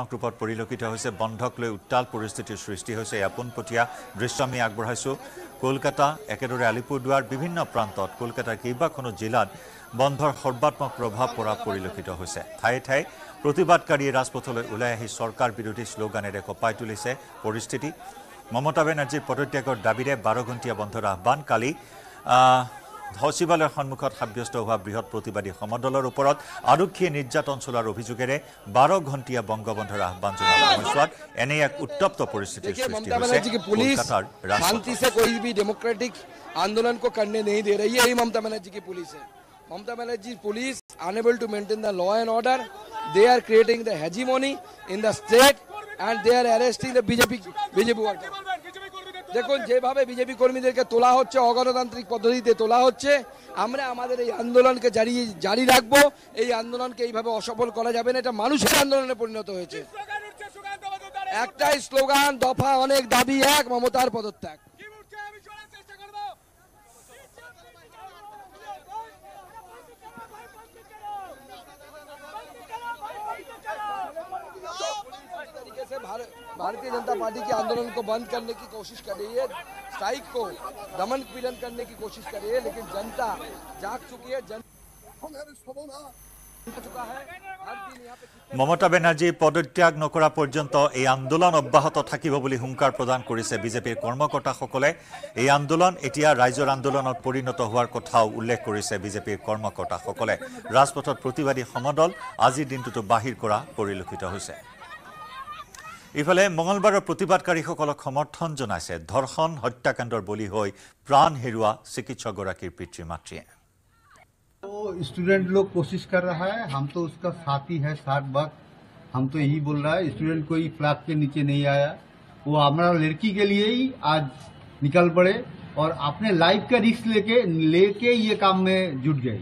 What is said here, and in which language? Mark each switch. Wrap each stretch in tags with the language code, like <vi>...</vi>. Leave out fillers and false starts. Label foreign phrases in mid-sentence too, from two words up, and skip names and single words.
<as>ৰূপত পৰিলক্ষিত হৈছে বন্ধক লৈ উত্তাল পৰিস্থিতিৰ সৃষ্টি হৈছে আপোনপটীয়া দৃশ্য আমি আগবঢ়াইছোঁ কলকাতা একেদৰে আলিপুৰদুৱাৰ বিভিন্ন প্ৰান্তত কলকাতাৰ কেইবাখনো জিলাত বন্ধৰ সৰ্বাত্মক প্ৰভাৱ পৰা পৰিলক্ষিত হৈছে ঠায়ে ঠায়ে প্ৰতিবাদকাৰীয়ে ৰাজপথলৈ ওলাই আহি চৰকাৰ বিৰোধী শ্লোগানেৰে কঁপাই তুলিছে পৰিস্থিতি মমতা বেনাৰ্জীৰ পদত্যাগৰ দাবীৰে 12 ঘণ্টীয়া বন্ধৰ আহ্বান কালি সচিবালয়ৰ সন্মুখত সাব্যস্ত হোৱা বৃহৎ প্ৰতিবাদী সমদলৰ ওপৰত আৰক্ষীয়ে নিৰ্যাতন চলোৱাৰ অভিযোগেৰে 12 ঘণ্টীয়া বংগবন্ধৰ আহ্বান জনোৱাৰ সময়ছোৱাত এনে এক উত্তপ্ত পৰিস্থিতিৰ সৃষ্টি হৈছে কলকাতাৰ</as> <hi>शांति से कोई भी डेमोक्रेटिक आंदोलन को करने नहीं दे रही है। यही ममता बनर्जी की पुलिस है।</hi> <en>ममता बनर्जी police unable to maintain the law and order. they are creating the hegemony in the state and they are arresting the BJP worker.</en> <bn>দেখুন যেভাবে বিজেপি কর্মীদেরকে তোলা হচ্ছে অগণতান্ত্রিক পদ্ধতিতে তোলা হচ্ছে আমরা আমাদের এই আন্দোলনকে জারি রাখবো। এই আন্দোলনকে এইভাবে অসফল করা যাবে না। এটা মানুষের আন্দোলনে পরিণত হয়েছে। একটাই স্লোগান, দফা অনেক, দাবি এক, মমতার পদত্যাগ।</bn> <hi>भारतीय जनता पार्टी के आंदोलन को बंद करने की कोशिश कर रही है, स्ट्राइक को दमन पीड़न करने की कोशिश कर रही है, लेकिन जनता जाग चुकी है।</hi> <as>মমতা বেনাৰ্জী পদত্যাগ নকৰা পৰ্যন্ত এই আন্দোলন অব্যাহত থাকিব বুলি হুংকাৰ প্ৰদান কৰিছে বিজেপিৰ কৰ্মকৰ্তাসকলে। এই আন্দোলন এতিয়া ৰাইজৰ আন্দোলনত পৰিণত হোৱাৰ কথাও উল্লেখ কৰিছে বিজেপিৰ কৰ্মকৰ্তাসকলে। ৰাজপথত প্ৰতিবাদী সমদল আজিৰ দিনটোতো বাহিৰ কৰা পৰিলক্ষিত হৈছে। ইফালে মঙলবাৰৰ প্ৰতিবাদকাৰীসকলক সমৰ্থন জনাইছে ধৰ্ষণ হত্যাকাণ্ডৰ বলি হৈ প্ৰাণ হেৰুৱা চিকিৎসকগৰাকীৰ পিতৃ মাতৃয়ে।</as> <hi>तो स्टूडेंट लोग कोशिश कर रहा है, हम तो उसका साथी है, साथ वक्त हम तो यही बोल रहा है, स्टूडेंट कोई फ्लैग के नीचे नहीं आया। वो हमारा लड़की के लिए ही आज निकल पड़े और अपने लाइफ का रिस्क लेके ये काम में जुट गए।</hi>